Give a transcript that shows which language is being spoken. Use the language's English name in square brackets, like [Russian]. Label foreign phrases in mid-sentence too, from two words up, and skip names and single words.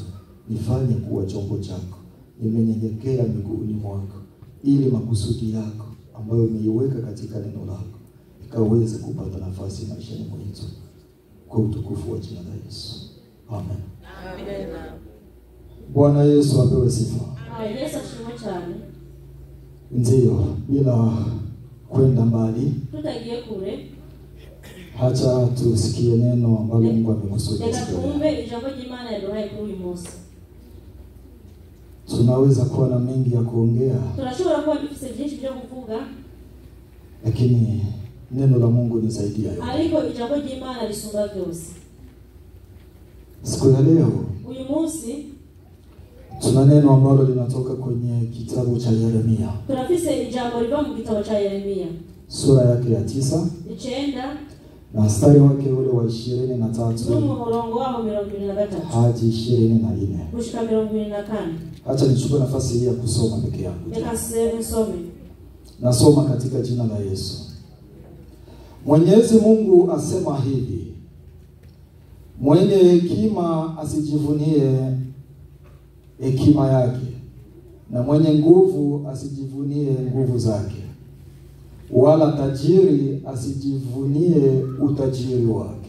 [Swahili] Nifanye kuwa chombo chako. Nimenyenyekea miguuni mwako, ili makusudi yako ambayo umeiweka katika neno lako ikaweze kupata nafasi maishani mwetu, kwa utukufu wa jina la Yesu. Amen. Amen. Bwana Yesu apewe sifa. [Kinyarwanda] Yesu ashimwe cyane. [Swahili] Ndio, bila kwenda mbali, [Kinyarwanda] Tutagiye kure. [Swahili] Hacha tusikie neno ambalo Mungu amekusudia. [Kinyarwanda] Reka twumve ijambo ry'Imana yaduhaye kuri uyu munsi. [Swahili] Tunaweza kuwa na mengi ya kuongea, [Kinyarwanda] Tunashobora kuba dufite byinshi byo kuvuga, [Swahili] lakini neno la Mungu ni zaidi ya yote. [Kinyarwanda] ariko ijambo ry'Imana risumba byose. [Swahili] Siku ya leo [Kinyarwanda] Uyu munsi [Swahili] tuna neno ambalo linatoka kwenye kitabu cha Yeremia. [Kinyarwanda] turafise ijambo riva mu gitabo cha Yeremia, [Swahili] Sura yake ya 9 na mstari wake ule wa 23 [Kinyarwanda] n'umurongo waho 23 [Swahili] hadi 24. [Kinyarwanda] gushika 24. [Swahili] Acha nichukue nafasi hii ya kusoma peke yangu. [Kinyarwanda] Reka nsome. [Swahili] Nasoma katika jina la Yesu. Mwenyezi Mungu asema hivi: mwenye hekima asijivunie hekima yake, na mwenye nguvu asijivunie nguvu zake, wala tajiri asijivunie utajiri wake.